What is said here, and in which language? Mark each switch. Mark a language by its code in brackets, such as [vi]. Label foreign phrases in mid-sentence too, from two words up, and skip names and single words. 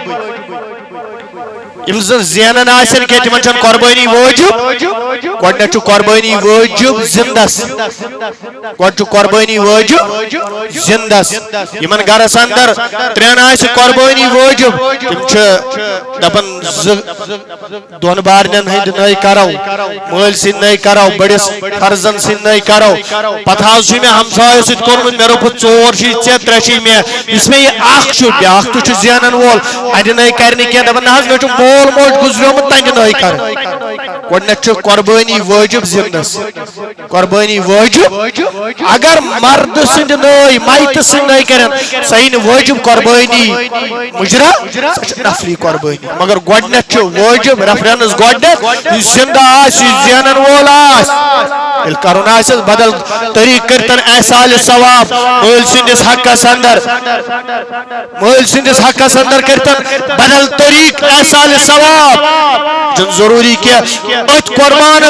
[ks] یم زن زینان آسن کینٛہہ تمن چھنہٕ قربانی واجب گۄڈنیٚتھ چھُ قربانی واجب زندس گۄڈٕ چھُ قربانی واجب زندس یمن گرس اندر ترٛٮ۪ن آسہِ قربانی واجب تم چھِ دپان دۄن بارنٮ۪ن ہٕنٛدۍ نٔے کرو مٲلۍ سٕنٛدۍ نٔے کرو بٔڑِس فرزن سٕنٛدۍ نٔے کرو پتہٕ حظ چھُ مےٚ ہمسایو سۭتۍ کوٚرمُت مےٚ روٚپُت 4 چھی ژےٚ 3 چھی مےٚ یُس مےٚ یہِ اکھ چھُ بیٛاکھ تہِ چھُ زینن وول اَڑِ نٔے کرِ نہٕ کینٛہہ دپان نہ حظ مےٚ چھُ مول موج گُزریومُت تنگہِ نٔے کرٕنۍ گۄڈنیٚتھ چھُ قربانی واجب زندس قربانی واجب اگر مرد سٕنٛدۍ نٔے مایتہٕ سٕنٛدۍ نٔے کرن سۄ یی نہٕ واجب قربانی مجرا سۄ چھِ نفلی قربانی مگر گۄڈنیٚتھ چھُ واجب ریفرنس گۄڈنیٚتھ یُس زندہ آسہِ یُس زینن وول آسہِ ییٚلہِ کرُن آسٮ۪س بدل طریقہٕ کٔرتن احصالِ ثواب مٲلۍ سٕنٛدِس حقس اندر مٲلۍ سٕنٛدِس حقس اندر کٔرتن بدل طریقہٕ احصالِ ثواب چھُنہٕ ضروٗری کینٛہہ أتھۍ قربانس